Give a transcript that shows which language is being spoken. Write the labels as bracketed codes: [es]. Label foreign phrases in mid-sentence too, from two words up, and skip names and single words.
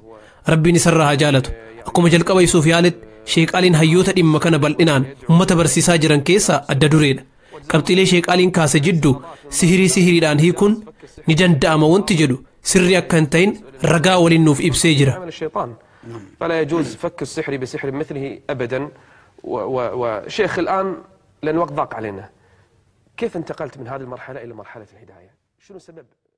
[om] Rabbiin isarraa haa jaalatu. Akkuma jalqaba ibsuuf yaaletti Sheek Aliin hayyoota dhimma kana bal'inaan uummata barsiisaa jiran keessaa adda dureedha. Qabxiilee Sheek Aliin kaase jidduu sihiriidhaan hiikuun ni danda'ama wanti jedhu sirri akka hin ta'in ragaa waliin nuuf ibsee jira. [ar] فلا يجوز فك السحر بسحر مثله أبدا وشيخ الآن لأن وقت ضاق علينا كيف انتقلت من هذه المرحلة إلى مرحلة الهداية؟ شنو سبب